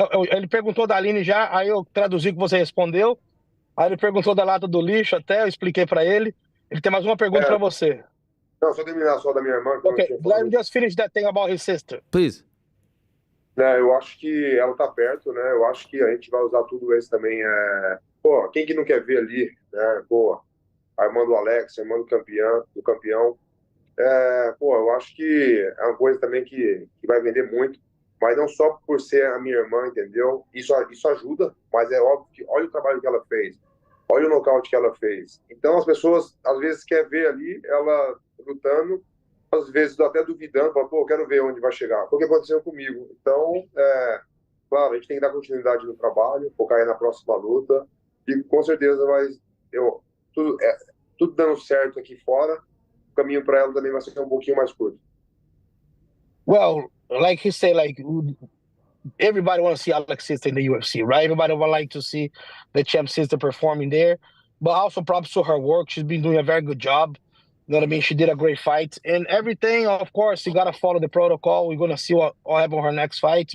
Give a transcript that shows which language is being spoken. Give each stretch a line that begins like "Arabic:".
Portuguese: Ele perguntou da Aline já, aí eu traduzi o que você respondeu. Aí ele perguntou da lata do lixo até, eu expliquei para ele. Ele tem mais uma pergunta para você. Não, só terminar só da minha irmã.
English: Okay, let me just finish that thing about his sister. Please.
Portuguese: Eu acho que ela tá perto, né? Eu acho que a gente vai usar tudo isso também. Pô, quem que não quer ver ali, né? Pô, a irmã do Alex, a irmã do campeão. Pô, eu acho que é uma coisa também que vai vender muito, mas não só por ser a minha irmã, entendeu? Isso ajuda, mas é óbvio que olha o trabalho que ela fez, olha o nocaute que ela fez. Então as pessoas às vezes querem ver ali ela lutando, às vezes até duvidando, fala, pô, eu quero ver onde vai chegar. Foi o que aconteceu comigo. Então, claro, a gente tem que dar continuidade no trabalho, focar aí na próxima luta, e com certeza tudo dando certo aqui fora, o caminho para ela também vai ser um pouquinho mais curto.
English: Well, like he said, everybody wants to see Alex sister in the UFC, right? Everybody would like to see the champ sister performing there. But also props to her work. She's been doing a very good job. You know what I mean? She did a great fight. And everything, of course, you got to follow the protocol. We're going to see what happens on her next fight.